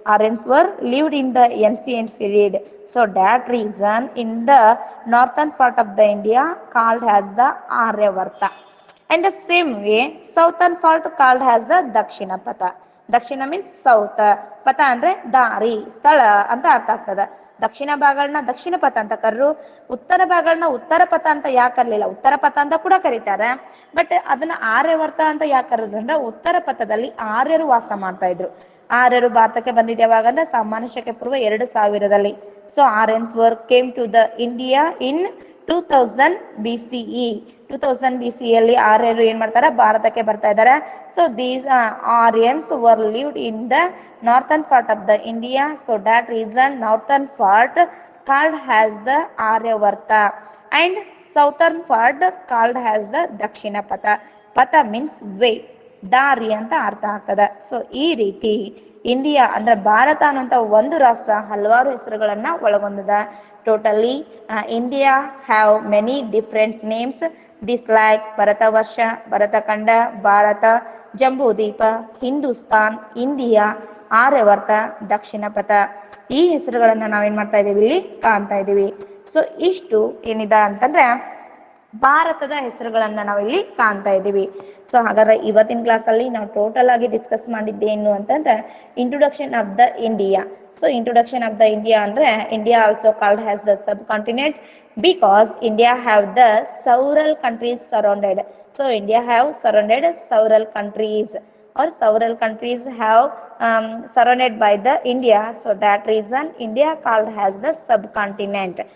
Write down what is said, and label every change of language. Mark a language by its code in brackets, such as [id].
[en] Aryans were lived in the ancient period. So that reason in the northern part of the India called as the Aryavarta. And the same way, southern part called as the Dakshina Pata. [kn] Dakshina means south, ಪಥ ಅಂದ್ರೆ ದಾರಿ, ಸ್ಥಳ ಅಂತ ಅರ್ಥ ಆಗ್ತದ. ದಕ್ಷಿಣ ಭಾಗಗಳನ್ನ ದಕ್ಷಿಣ ಪಥ ಅಂತ ಕರ್ರು, ಉತ್ತರ ಭಾಗಗಳನ್ನ ಉತ್ತರ ಪಥ ಅಂತ ಯಾಕೆ ಕರ್ಲಿಲ್ಲ, ಉತ್ತರ ಪಥ ಅಂತ ಕೂಡ ಕರೀತಾರೆ. ಬಟ್ ಅದನ್ನ ಆರ್ಯವರ್ತ ಅಂತ ಯಾಕೆ ಕರೆದ್ರು ಅಂದ್ರೆ ಉತ್ತರ ಪಥದಲ್ಲಿ ಆರ್ಯರು ವಾಸ ಮಾಡ್ತಾ ಇದ್ರು. ಆರ್ಯರು ಭಾರತಕ್ಕೆ ಬಂದಿದ್ದ ಯಾವಾಗ ಅಂದ್ರೆ ಸಾಮಾನ್ಯ ಶಕೆ ಪೂರ್ವ 2000. [en] So Aryans came to the India in 2000 BCE. [kn] 2000 BCE ಅಲ್ಲಿ ಆರ್ಯರು ಏನ್ ಮಾಡ್ತಾರೆ, ಭಾರತಕ್ಕೆ ಬರ್ತಾ ಇದ್ದಾರೆ. [en] So these Aryans were lived in the northern part of the India. So that reason northern part called as the Aryavarta and southern part called as the Dakshinapatha. [kn] ಪಥ means way, ದಾರಿ ಅಂತ ಅರ್ಥ ಆಗ್ತದೆ. ಸೊ ಈ ರೀತಿ ಇಂಡಿಯಾ ಅಂದ್ರೆ ಭಾರತ ಅನ್ನುವಂತ ಒಂದು ರಾಷ್ಟ್ರ ಹಲವಾರು ಹೆಸರುಗಳನ್ನ ಒಳಗೊಂಡಿದ. [en] Totally, India have many different names. This like Bharatavarsha, Bharatakanda, Bharata, Jambudvipa, Hindustan, India, Aryavarta, Dakshinapatha. [kn] ಈ ಹೆಸರುಗಳನ್ನ ನಾವೇನ್ ಮಾಡ್ತಾ ಇದೀವಿ, ಇಲ್ಲಿ ಕಾಣ್ತಾ ಇದೀವಿ. ಸೊ ಇಷ್ಟು ಏನಿದೆ ಅಂತಂದ್ರೆ ಭಾರತದ ಹೆಸರುಗಳನ್ನ ನಾವಿಲ್ಲಿ ಕಾಣ್ತಾ ಇದೀವಿ. ಸೊ ಹಾಗಾದ್ರೆ ಇವತ್ತಿನ ಕ್ಲಾಸ್ ಅಲ್ಲಿ ನಾವು ಟೋಟಲ್ ಆಗಿ ಡಿಸ್ಕಸ್ ಮಾಡಿದ್ದೇನು ಅಂತಂದ್ರೆ [en] Introduction of the India. So introduction of the India andre India also called as the subcontinent because India have the several countries surrounded. So India have surrounded several countries, or several countries have surrounded by the India. So that reason India called as the subcontinent.